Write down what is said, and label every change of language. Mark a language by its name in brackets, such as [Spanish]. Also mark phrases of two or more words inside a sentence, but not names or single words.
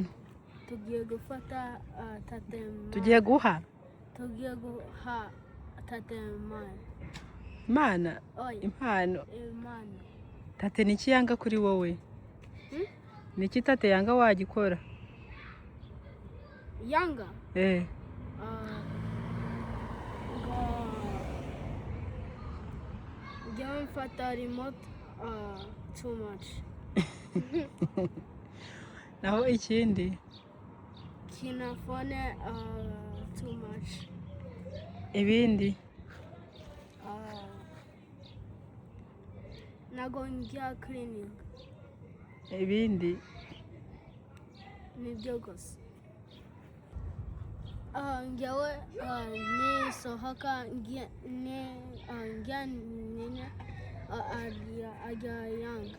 [Kinyarwanda] Tugiye gufata tate. Tugiye guha tate impano. Mana. Impano. Tate ni iki yanga kuri wowe? Ni iki tate yanga wagikora? Yanga? [English] Don't mfata remote too much. [Kinyarwanda] Naho ikindi? [English] Kina phone too much. [Kinyarwanda] Ibindi? ntabwo njya cleaning ibindi nibyo gusa njyewe nisohoka njya nyine ajya yanga